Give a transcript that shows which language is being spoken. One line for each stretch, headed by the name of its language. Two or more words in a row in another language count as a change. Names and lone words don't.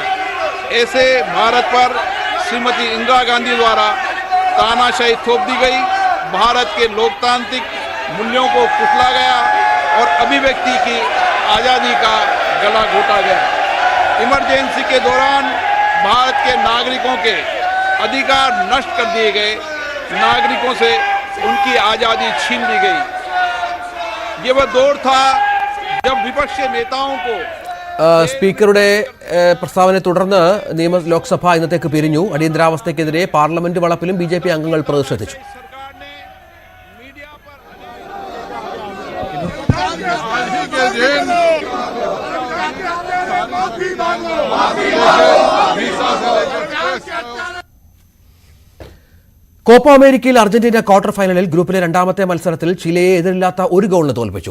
Hindi: ऐसे भारत पर श्रीमती इंदिरा गांधी द्वारा तानाशाही थोप दी गई, भारत के लोकतांत्रिक मूल्यों को कुचला गया और अभिव्यक्ति की आज़ादी का गला घोटा गया. इमरजेंसी के दौरान भारत के नागरिकों के अधिकार नष्ट कर दिए गए, नागरिकों से उनकी आज़ादी छीन ली गई. ये वह दौर था जब विपक्षी नेताओं को
Malayalam: സ്പീക്കറുടെ പ്രസ്താവനയെ തുടർന്ന് ലോക്സഭ ഇന്നത്തേക്ക് പിരിഞ്ഞു. അടിയന്തരാവസ്ഥയ്ക്കെതിരെ പാർലമെന്റ് വളപ്പിലും BJP അംഗങ്ങൾ പ്രതിഷേധിച്ചു. കോപ്പ അമേരിക്കയിൽ അർജന്റീന
English: quarter final
Malayalam: ഗ്രൂപ്പിലെ 2ാമത്തെ മത്സരത്തിൽ ചിലിയെ എതിരില്ലാത്ത 1 ഗോളിന് തോൽപ്പിച്ചു.